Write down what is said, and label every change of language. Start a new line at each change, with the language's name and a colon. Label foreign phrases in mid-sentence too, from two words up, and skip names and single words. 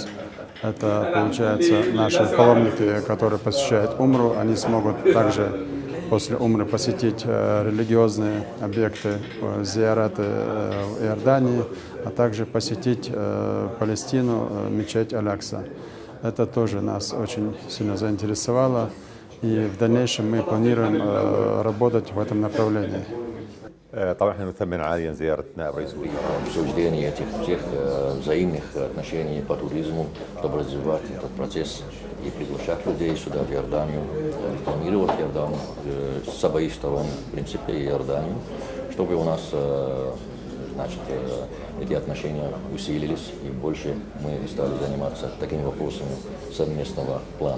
Russian: Это, получается, наши паломники, которые посещают Умру, они смогут также после Умры посетить религиозные объекты, зияраты в Иордании, а также посетить Палестину, мечеть Аль-Акса. Это тоже нас очень сильно заинтересовало, и в дальнейшем мы планируем работать в этом направлении.
Arabic: طبعا احنا نثمن عاليا زيارة نائب رئيس الوزراء.
Russian: Обсуждение всех взаимных отношений по туризму, чтобы развивать этот процесс и приглашать людей сюда, в Иорданию, рекламировать Иорданию с обеих сторон, в принципе, и Иорданию, чтобы у нас, значит, эти отношения усилились и больше мы стали заниматься такими вопросами совместного плана.